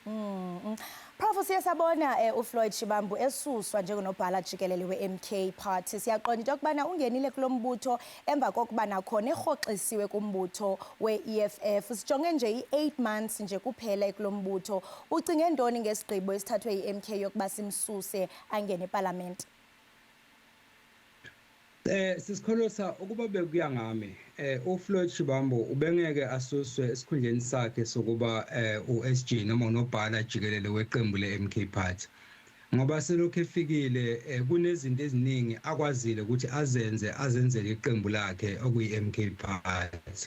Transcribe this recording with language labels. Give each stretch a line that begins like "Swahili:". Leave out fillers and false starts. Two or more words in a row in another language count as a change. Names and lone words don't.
Xhosa: Prof, siyasabona uFloyd Shivambu esuswa njengonobhala jikelele we-MK Party. Siyaqonda into yokubana ungenile kulo mbutho emva kokubana khona erhoxisiwe kumbutho we-EFF. Sijonge nje i-8 months nje kuphela kulo mbutho. Ucinge ntoni ngesigqibo esithathwe yi-MK yokuba simsuse angene eParliament?
Zulu: Sisikholisa ukuba bekuya ngami uFloyd Shivambu ubengeke asuswe esikhundleni sakhe sokuba uSG noma unobhala jikelele weqembu leMK Party ngoba selokhu efikile kunezinto eziningi akwazile ukuthi azenzele iqembu lakhe okuyi-MK Party.